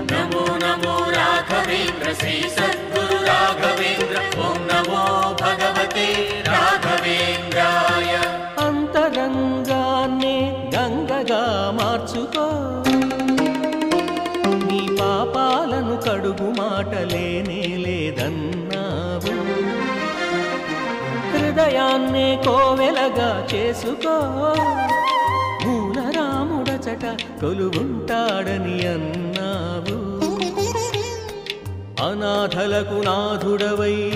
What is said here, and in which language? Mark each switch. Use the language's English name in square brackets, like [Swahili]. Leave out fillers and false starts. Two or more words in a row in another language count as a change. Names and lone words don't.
[Sanskrit] नमो नमो राघवेन्द्र श्री सद्गुरु राघवेन्द्र ओम नमो भगवते राघवेन्द्राय [Telugu] అంతరంగాన్నే గంగగా మార్చుకో నీ పాపాలను కడుగు మాటలేనే లేదన్నావు హృదయాన్నే కోవెలగా చేసుకో మూలరాముడచట కొలువుంటాడని అన్నావు అనాథలకు నాథుడవై